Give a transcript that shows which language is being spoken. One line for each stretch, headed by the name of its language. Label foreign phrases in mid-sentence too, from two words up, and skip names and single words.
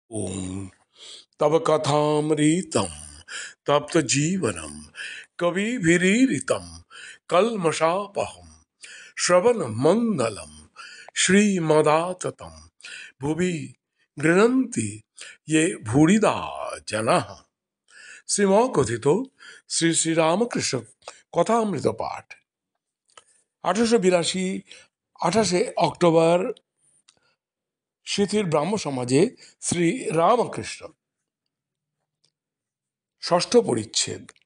Sanskrit: ओम तव कथामृतम तप्त जीवनम कविभिरीरितम कल्मषापहम श्रवण मंगलम श्रीमदाततम भुवि गृह्णन्ति ये भूरिदा जनाः।
Bangla: শ্রীম কথিত শ্রী শ্রী রামকৃষ্ণ কথামৃত পাঠ 1882 28 অক্টোবর শিথির ব্রাহ্ম সমাজে শ্রী রামকৃষ্ণ। ষষ্ঠ পরিচ্ছেদ।